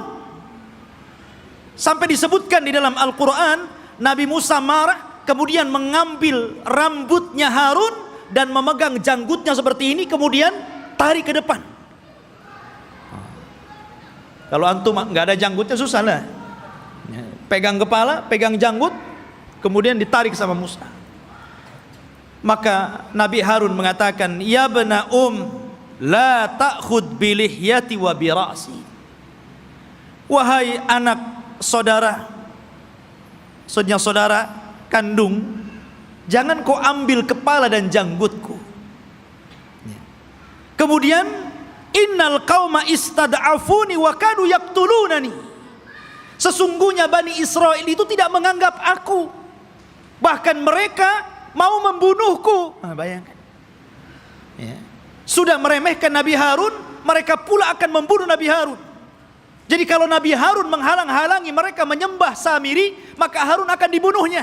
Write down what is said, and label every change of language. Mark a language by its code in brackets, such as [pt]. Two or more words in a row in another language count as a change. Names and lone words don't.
[id] Sampai disebutkan di dalam Al-Quran, Nabi Musa marah, kemudian mengambil rambutnya Harun dan memegang janggutnya seperti ini, kemudian tarik ke depan. Kalau antum nggak ada janggutnya susah lah. Pegang kepala, pegang janggut, kemudian ditarik sama Musa. Maka Nabi Harun mengatakan, [ar] يا بنؤم لا تأخذ بلحيتي وبرأسي. [id] Wahai anak saudara, maksudnya saudara kandung, jangan kau ambil kepala dan janggutku. Kemudian, [ar] إن القوم استضعفوني وكادوا يقتلونني. [id] Sesungguhnya Bani Israel itu tidak menganggap aku, bahkan mereka mau membunuhku. Bayangkan, sudah meremehkan Nabi Harun, mereka pula akan membunuh Nabi Harun. Jadi kalau Nabi Harun menghalang-halangi mereka menyembah Samiri, maka Harun akan dibunuhnya.